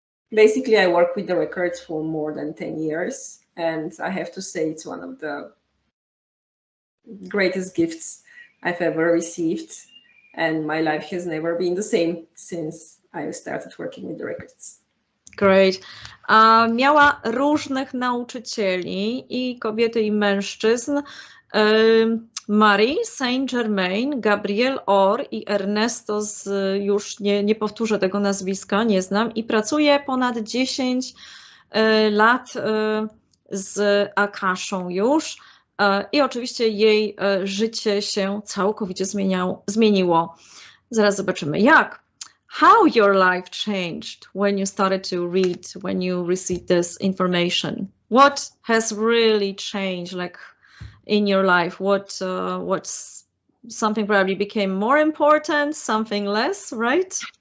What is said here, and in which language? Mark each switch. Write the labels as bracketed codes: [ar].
[en] Basically, I worked with the records for more than 10 years. And I have to say it's one of the greatest gifts I've ever received. And my life has never been the same since I started working with the records. Great. [pl] Miała różnych nauczycieli, i kobiety, i mężczyzn. Marie Saint-Germain, Gabrielli Orr i Ernesto już nie powtórzę tego nazwiska, nie znam, i pracuje ponad 10 lat z Akaszą już i oczywiście jej życie się całkowicie zmieniło. Zaraz zobaczymy jak. [en] How your life changed when you started to read, when you received this information? What has really changed, like in your life? What's something probably became more important, something less, right?